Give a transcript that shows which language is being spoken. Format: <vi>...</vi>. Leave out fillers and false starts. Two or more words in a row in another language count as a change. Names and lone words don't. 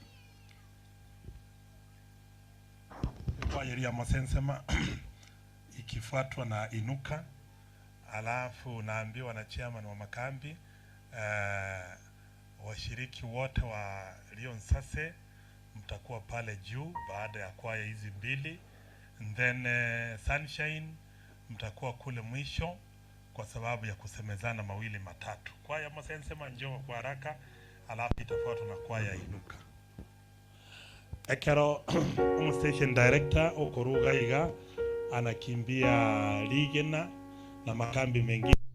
<sw>Kwaya ya Masensema ikifuatwa na Inuka, alafu naambiwa na chairman wa makambi washiriki wote wa Lion Sase mtakuwa pale juu baada ya kwaya hizi mbili.</sw> <en>And then</en> <sw>Sunshine mtakuwa kule mwisho kwa sababu ya kusemezana mawili matatu. Kwaya Masensema njoo kwa haraka, alafu itafuatwa na kwaya Inuka. Ekero station director Okoruga Iga anakimbia Ligena na makambi mengi.</sw>